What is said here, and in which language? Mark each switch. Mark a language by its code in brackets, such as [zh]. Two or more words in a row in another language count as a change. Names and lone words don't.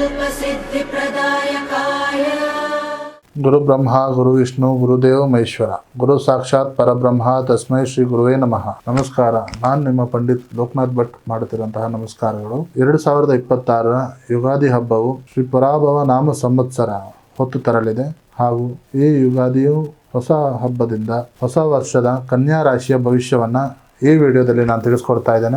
[sa] सिद्धिप्रदायकाय गुरु ब्रह्मा गुरु विष्णु गुरुदेव महेश्वर गुरु साक्षाತ್ ಪರಬ್ರಹ್ಮ ತಸ್ಮೈ ಶ್ರೀ ಗುರುವೇ ನಮಃ. [kn] ನಮಸ್ಕಾರ. ನಾನು ನಿಮ್ಮ ಪಂಡಿತ್ ಲೋಕನಾಥ್ ಭಟ್ ಮಾಡುತ್ತಿರುವಂತಹ ನಮಸ್ಕಾರಗಳು. 2026ರ ಯುಗಾದಿ ಹಬ್ಬವು ಶ್ರೀ ಪರಾಭವ ನಾಮ ಸಂವತ್ಸರ ಹೊತ್ತು ತರಲಿದೆ ಹಾಗೂ ಈ ಯುಗಾದಿಯು ಹೊಸ ಹಬ್ಬದಿಂದ ಹೊಸ ವರ್ಷದ ಕನ್ಯಾ ರಾಶಿಯ ಭವಿಷ್ಯವನ್ನ ಈ ವಿಡಿಯೋದಲ್ಲಿ ನಾನು ತಿಳಿಸ್ಕೊಡ್ತಾ ಇದ್ದೇನೆ.